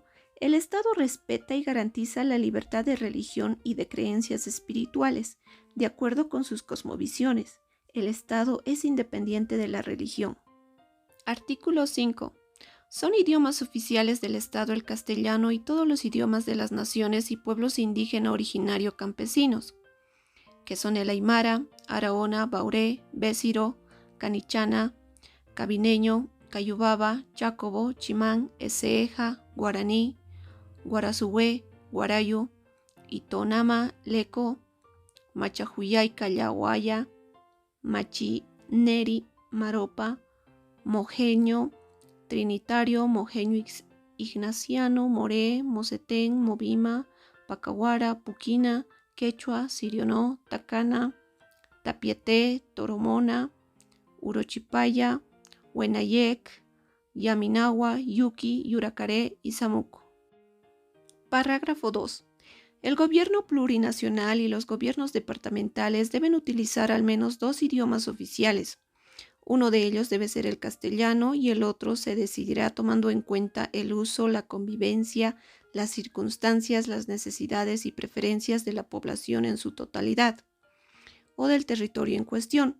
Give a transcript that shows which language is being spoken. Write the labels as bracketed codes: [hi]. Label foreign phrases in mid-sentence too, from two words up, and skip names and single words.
[es] El Estado respeta y garantiza la libertad de religión y de creencias espirituales, de acuerdo con sus cosmovisiones. El Estado es independiente de la religión. Artículo 5. Son idiomas oficiales del Estado el castellano y todos los idiomas de las naciones y pueblos indígena originario campesinos, que son el aymara, araona, bauré, bésiro, canichana, cabineño, cayubaba, chacobo, chimán, eseja, guaraní, guarazué, guarayo, itonama, leco, machajuyay, callahuaya, machineri, maropa, mojeño, trinitario, mojeño ignaciano, moré, mosetén, movima, pacahuara, puquina, quechua, sirionó, tacana, tapieté, toromona, urochipaya, huenayec, yaminagua, yuki, yuracaré y samuco. Parágrafo 2. El gobierno plurinacional y los gobiernos departamentales deben utilizar al menos dos idiomas oficiales. Uno de ellos debe ser el castellano y el otro se decidirá tomando en cuenta el uso, la convivencia, las circunstancias, las necesidades y preferencias de la población en su totalidad o del territorio en cuestión.